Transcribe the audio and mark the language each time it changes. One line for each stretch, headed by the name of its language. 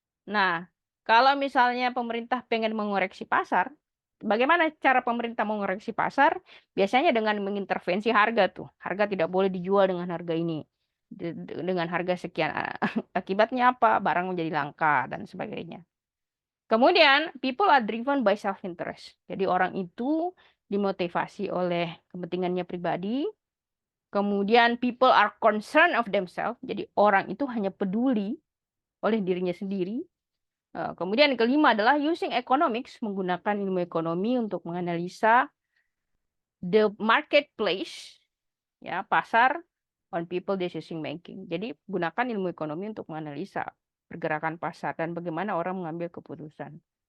Indonesian: Nah, kalau misalnya pemerintah pengen mengoreksi pasar, bagaimana cara pemerintah mengoreksi pasar? Biasanya dengan mengintervensi harga tuh. Harga tidak boleh dijual dengan harga ini. Dengan harga sekian. Akibatnya apa? Barang menjadi langka dan sebagainya. Kemudian,
English: people are driven by self-interest.
Indonesian: Jadi orang itu dimotivasi oleh kepentingannya pribadi. Kemudian,
English: people are concerned of themselves.
Indonesian: Jadi orang itu hanya peduli oleh dirinya sendiri. Kemudian yang kelima adalah
English: using economics,
Indonesian: menggunakan ilmu ekonomi untuk menganalisa
English: the marketplace,
Indonesian: ya, pasar
English: on people decision making.
Indonesian: Jadi gunakan ilmu ekonomi untuk menganalisa pergerakan pasar dan bagaimana orang mengambil keputusan.